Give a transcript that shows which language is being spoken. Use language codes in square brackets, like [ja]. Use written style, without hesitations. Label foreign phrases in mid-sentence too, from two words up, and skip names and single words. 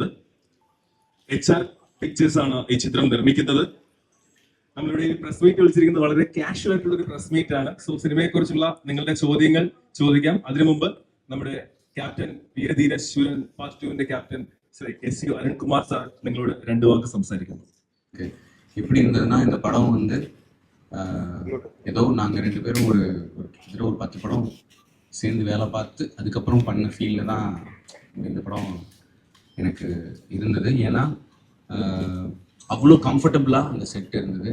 [ml] HR പിക്ചേഴ്സ് ആണ് ഈ ചിത്രം നിർമ്മിക്കുന്നത്. നമ്മളിവിടെ [en] press meet [ml] വിളിച്ചിരിക്കുന്നത് വളരെ കാഷ്വൽ ആയിട്ടുള്ള ഒരു [en] press meet [ml] ആണ്. സോ സിനിമയെ കുറിച്ചുള്ള നിങ്ങളുടെ ചോദ്യങ്ങൾ ചോദിക്കാം. അതിനു മുമ്പ് നമ്മുടെ ക്യാപ്റ്റൻ, വീരധീരശൂരൻ പാർട്ട് 2 ക്യാപ്റ്റൻ ശ്രീ SU അരുൺകുമാർ സാർ നിങ്ങളോട് 2 വാക്ക് സംസാരിക്കുന്നു. [ta] எப்படி இருந்ததுன்னா, இந்த படம் வந்து ஏதோ நாங்கள் 2 பேரும் ஒரு 10 படம் சேர்ந்து வேலை பார்த்து அதுக்கப்புறம் பண்ண ஃபீல்டில் தான் இந்த படம் எனக்கு இருந்தது. ஏன்னா அவ்வளோ கம்ஃபர்டபுளாக அந்த செட் இருந்தது.